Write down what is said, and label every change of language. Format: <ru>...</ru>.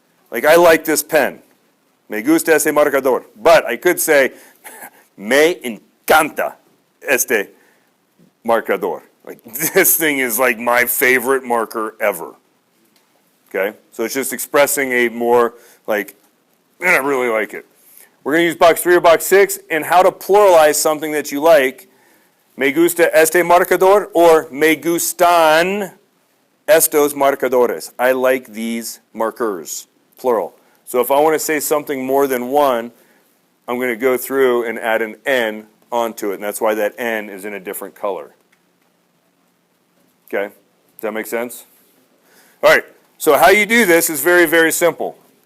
<en>Like I like this pen.</en> <es>Me gusta este marcador.</es> <en>But I could say</en> <es>me encanta este marcador.</es> <en>Like, this thing is like my favorite marker ever. Okay? So it's just expressing a more like, man, I really like it. We're going to use box 3 or box 6 and how to pluralize something that you like.</en> <es>Me gusta este marcador or me gustan estos marcadores.</es> <en>I like these markers, plural. So if I want to say something more than one, I'm going to go through and add an N onto it. And that's why that N is in a different color. Okay, does that make sense? All right, so how you do this is very, very simple.</en>